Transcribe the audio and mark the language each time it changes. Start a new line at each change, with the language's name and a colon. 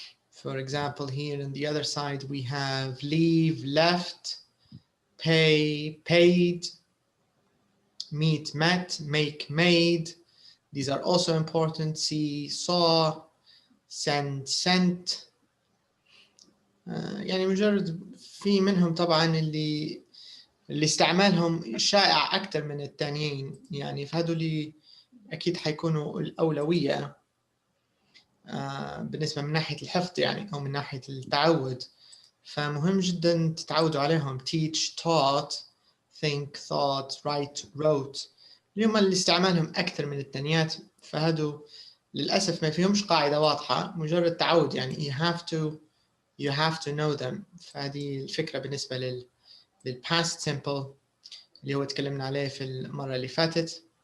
English: For example, here on the other side we have leave, left, pay, paid, meet, met, make, made. These are also important. See, saw, send, sent.
Arabic: يعني مجرد في منهم طبعا اللي استعمالهم شائع أكثر من الثانيين، يعني فهذول أكيد حيكونوا الأولوية بالنسبة من ناحية الحفظ يعني أو من ناحية التعود. فمهم جدا تتعودوا عليهم.
English: teach, taught, think, thought, write, wrote.
Arabic: اليوم اللي استعمالهم أكثر من الثانيات، فهذو للأسف ما فيهمش قاعدة واضحة، مجرد تعود يعني
English: you have to know them.
Arabic: فهذه الفكرة بالنسبة لل past simple اللي هو تكلمنا عليه في المرة اللي فاتت.